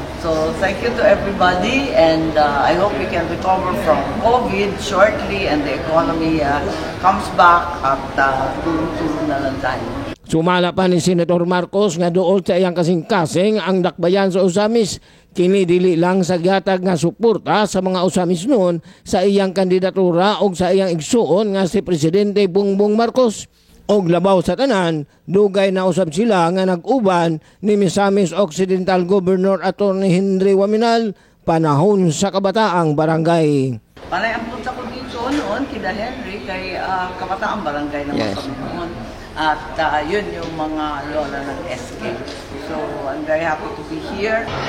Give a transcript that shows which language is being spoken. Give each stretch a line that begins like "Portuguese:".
English: So thank you to everybody, and I hope we can recover from COVID shortly and the economy comes back
Filipino: at tulong-tulong na lang tayo.
Cebuano: Sumala pa ni Senator Marcos nga duol sa iyang kasing-kasing ang dakbayan sa Osamis. Kini dili lang sa gihatag nga suporta sa mga Osamis noon sa iyang kandidatura o sa iyang igsuon nga si Presidente Bongbong Marcos. Og labaw sa tanan, dugay na usab sila nga nag-uban ni Misamis Occidental Governor Attorney Henry Waminal panahon sa kabataang barangay.
Filipino: Panay ang punta ko dito noon kina Henry kay kabataang barangay naman kami noon. At yun yung mga lola ng SK.
English: So I'm very happy to be here.